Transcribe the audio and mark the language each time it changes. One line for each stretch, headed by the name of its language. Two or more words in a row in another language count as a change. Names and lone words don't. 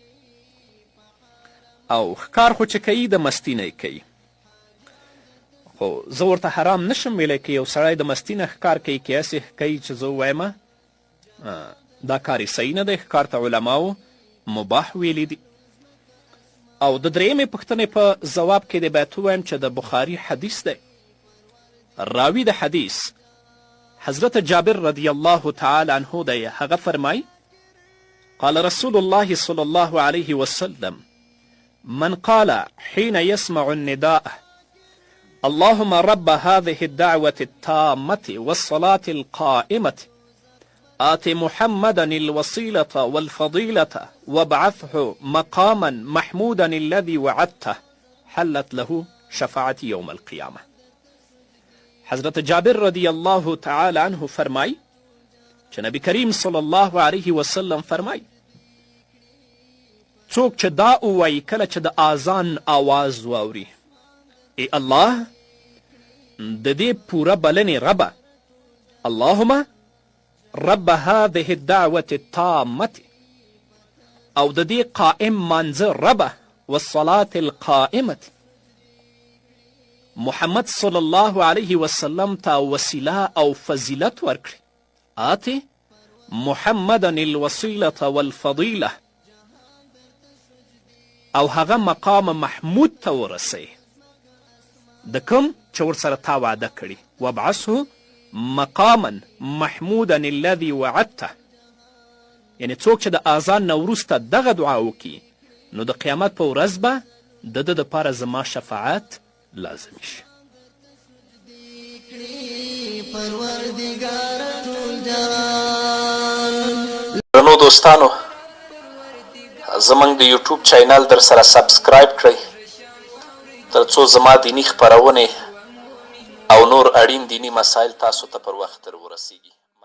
Pashto: او ښکار خو چې کوي د مستي نه کوي، خو زه ورته حرام نشم ویلی که یو سړی د مستي نه ښکار کوي که هسې کوي چې زه ووایم دا کار یې صحیح نه دی. ښکار ته علماو مباح ویلی دي. او د درېیمې پوښتنې په ځواب کې دی باید ووایم چې د بخاري حدیث دی. راوي د حدیث حضرت جابر
Arabic: رضی الله تعالی عنه
Pashto: دی. هغه فرمای
Arabic: قال رسول الله صلی الله علیه وسلم من قال حين يسمع النداء اللهم رب هذه الدعوة التامة والصلاة القائمة آت محمدا الوسيلة والفضيلة وابعثه مقاما محمودا الذي وعدته حلت له شفاعتي يوم القيامة.
Pashto: حضرت جابر
Arabic: رضی الله تعالی عنه
Pashto: فرمای چې نبی کریم
Arabic: صلی الله علیه وسلم
Pashto: فرمای څوک چې دا ووایي کله چې د اذان آواز واوري ای الله د دې پوره بلنې ربه
Arabic: اللهم رب هذه الدعوة التامة،
Pashto: او د دې قائم مانځه ربه
Arabic: والصلاة القائمة،
Pashto: محمد
Arabic: صلی الله علیه وسلم
Pashto: ته وسیله او فضیلت ورکړي.
Arabic: آتی محمدا الوسیلة والفضیله،
Pashto: او هغه مقام محمود ته ورسوي د کوم چې ورسره تا وعده کړي.
Arabic: وابعثه مقاما محمودا الذي وعدته،
Pashto: یعنې څوک چې د اذان نه وروسته دغه دعا وکړي نو د قیامت په ورځ به د ده دپاره زما شفاعت لازمی شي. درنو دوستانو، زموږ د یوټیوب چینل در سره سبسکرایب کړئ تر څو زما دیني خپرونې او نور اړین دیني مسایل تاسو ته پر وخت در ورسیږي.